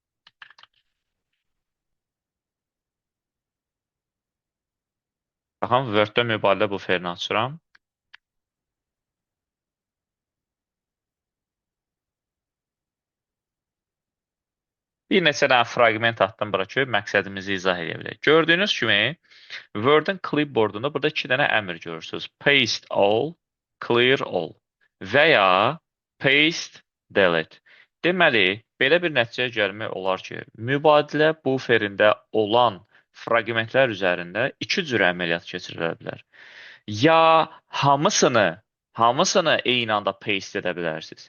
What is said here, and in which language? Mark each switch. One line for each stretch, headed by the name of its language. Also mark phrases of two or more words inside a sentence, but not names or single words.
Azerbaijani: Baxın, Word-də mübadilə buferini açıram. Bir neçə dənə fraqment atdım bura ki, məqsədimizi izah edə bilək. Gördüyünüz kimi, Word-ın clipboardunda burada 2 dənə əmr görürsünüz.
English: Paste all, clear all
Azerbaijani: və ya
English: paste delete.
Azerbaijani: Deməli, belə bir nəticəyə gəlmək olar ki, mübadilə buferində olan fraqmentlər üzərində 2 cür əməliyyat keçirilə bilər. Ya hamısını eyni anda paste edə bilərsiniz.